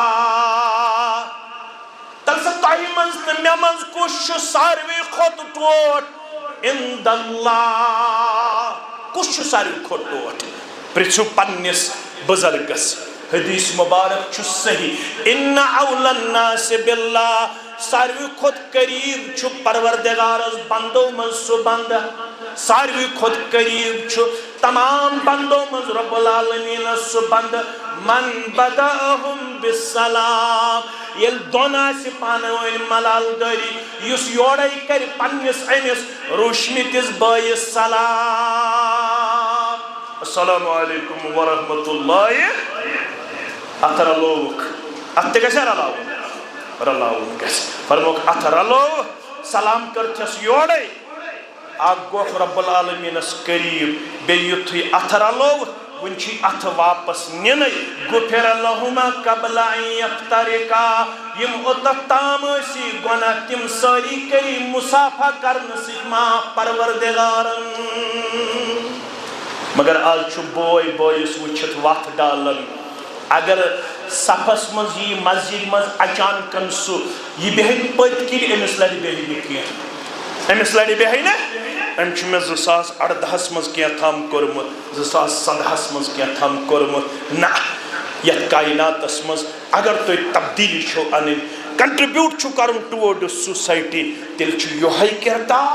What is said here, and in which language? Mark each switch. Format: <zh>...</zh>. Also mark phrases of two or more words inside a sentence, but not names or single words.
<ks>تلسا تۄہہِ منٛز تہٕ مےٚ منٛز کُس چھُ ساروٕے کھۄتہٕ ٹوٹھ</ks> <ar>عند اللہ</ar> <ks>کُس چھُ ساروٕے کھۄتہٕ ٹوٹھ پرژھِو پننِس بزرگس حدیث مبارک چھُ صحیح</ks> <ar>ان اولى الناس باللہ</ar> <ks>ساروٕے کھۄتہٕ قریٖب چھُ پروردگارس بندو منٛز سُہ بندٕ ساروٕے کھۄتہٕ قریٖب چھُ تمام بندو منٛز</ks> <ar>رب العالمیٖنس</ar> <ks>سُہ بندٕ</ks> <ar>من بدأہم بالسلام</ar> <ks>ییٚلہِ دۄن آسہِ پانہٕ ؤنۍ ملال دٲری یُس یورے کرِ پننِس أمِس روٗشمٕتِس بٲیِس سلام</ks> <ar>السلام علیکم ورحمۃ اللہ</ar> <ks>اتھ رلووُکھ اتھ تہِ گژھِ رلاوُن گژھِ فرموکھ اتھ رلو سلام کٔرتھس یورے اکھ گوٚو</ks> <ar>رب العالمیٖنس</ar> <ks>قریٖب بیٚیہِ یُتھُے اتھ رلووُکھ وۄنۍ چھُے اتھ واپس نِنَے</ks> <ar>غُفِرَ لَہُمَا قبل ان یفترقا</ar> <ks>یِم اوٚتتھ تام ٲسی گۄناہ تِم سٲری کٔری مُصافہ کرنہٕ سۭتۍ معاف پروردگارن مگر آز چھُ بوے بٲیِس وٕچھِتھ وتھ ڈالان اگر صفس منٛز یی مسجد منٛز اچانکن سُہ یہِ بیٚہہِ پٔتۍ کِنۍ أمِس لڑِ بیٚہہِ نہٕ کینٛہہ أمِس لڑِ بیٚہہِ نہٕ أمۍ چھُ مےٚ 2018 منٛز کینٛہہ تام کوٚرمُت 2017 منٛز کینٛہہ تام کوٚرمُت نہ یتھ کایناتس منٛز اگر تُہۍ تبدیٖلی چھو انٕنۍ کنٹربیوٗٹ چھُ کرُن</ks> <en>towards society</en> <ks>تیٚلہِ چھُ یِہوٚے کردار</ks>